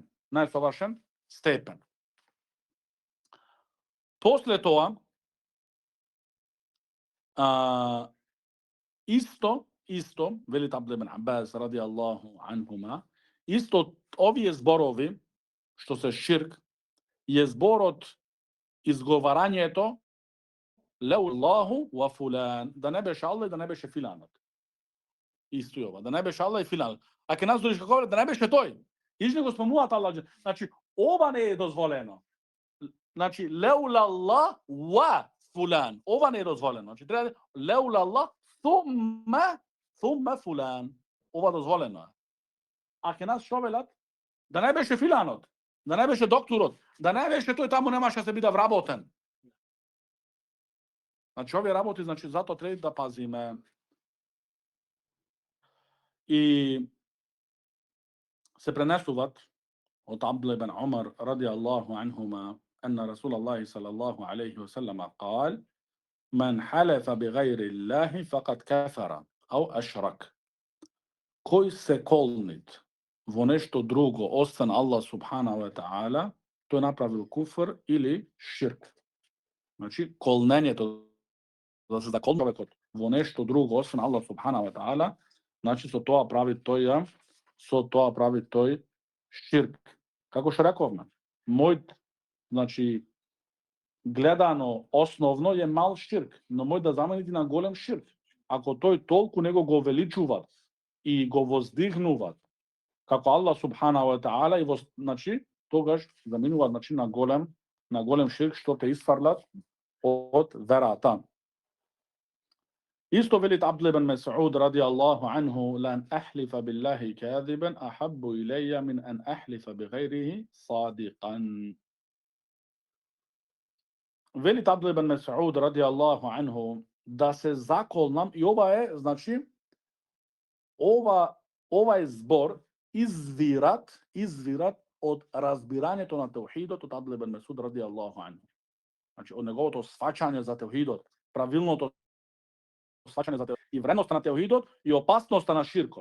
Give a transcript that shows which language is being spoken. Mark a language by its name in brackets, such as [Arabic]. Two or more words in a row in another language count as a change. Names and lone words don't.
[Macedonian] Најсовршен степен. После тоа, исто, велит Абдул ибн Аббас [Arabic] رضي الله عنهما, [Macedonian] исто овие зборови, што се ширк, е зборот изговарањето [Arabic] لولا الله وفلان, [Macedonian] да не беше Аллах и да не беше филанот. Исто ова, да не беше Аллах и филанот. А ке нас додиш како да не беше тој. Ишне го спомнуваат Аллах. Значи, ова не е дозволено. [Arabic] Значи, لولا الله وفلان. [Macedonian] Ова не е дозволено. [Arabic] Значи, треба لولا الله ثم فلان. [Macedonian] Ова дозволено е. А ке нас што велат? Да не беше филанот, да не беше докторот, да не беше тој таму немаше да се биде вработен. Значи, овие работи, значи, затоа треба да пазиме. И се пренесуваат од [Arabic] Абдул ибн Умар رضي الله عنهما أن رسول الله صلى الله عليه وسلم قال من حلف بغير الله فقد كفر أو أشرك. [Macedonian] Кој се колнит во нешто друго освен Аллах [Arabic] سبحانه وتعالى, [Macedonian] тој направил куфр или ширк. Значи, колнењето, да се заколне човекот во нешто друго освен Аллах [Arabic] سبحانه وتعالى, [Macedonian] значи со тоа прави тој ширк. Како што рековме, мојот, значи, гледано основно е мал ширк, но може да замените на голем ширк. Ако тој толку него го величуваат и го воздигнуваат како Аллах [Arabic] سبحانه وتعالى, [Macedonian] и значи тогаш заминуваат, значи, на голем ширк што те isfарлат од верата. Исто велит [Arabic] Абдул ибн Мас'уд رضي الله عنه لن أحلف بالله كاذبا أحب إلي من أن أحلف بغيره صادقا. [Macedonian] Велит Абдул ибн Мас'уд [Arabic] رضي الله عنه [Macedonian] да се заколнам, и ова е, значи, ова е збор извират од разбирањето на теухидот од Абдул ибн Мас'уд [Arabic] رضي الله عنه. [Macedonian] Значи, од неговото сваќање за теухидот, правилното сваќање за теухидот и вредноста на теухидот и опасноста на ширкот.